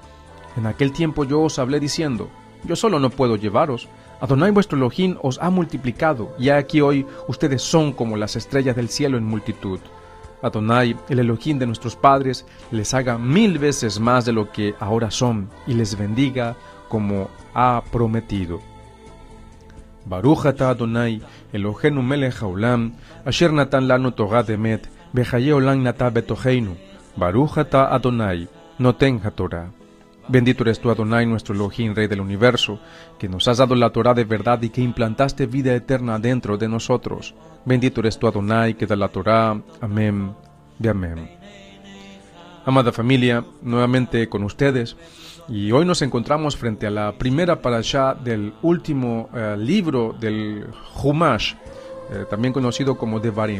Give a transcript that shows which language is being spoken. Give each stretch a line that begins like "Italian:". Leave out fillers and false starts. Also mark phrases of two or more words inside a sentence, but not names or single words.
Spanish: En aquel tiempo yo os hablé diciendo: yo solo no puedo llevaros. Adonai vuestro Elohim os ha multiplicado, y aquí hoy ustedes son como las estrellas del cielo en multitud. Adonai, el Elohim de nuestros padres, les haga 1000 veces más de lo que ahora son, y les bendiga como ha prometido.
Hebrew: ברוך אתה אדוני אלוהינו מלך העולם אשר נתן לנו תורת אמת וחיי עולם נטע בתוכנו. ברוך אתה אדוני נותן התורה.
Spanish: Bendito eres tú, Adonai, nuestro Elohim, Rey del universo, que nos has dado la Torá de verdad y que implantaste vida eterna dentro de nosotros. Bendito eres tú, Adonai, que da la Torá. Amén, de amén. Amada familia, nuevamente con ustedes, y hoy nos encontramos frente a la primera parashá del último libro del Humash, también conocido como Devarim.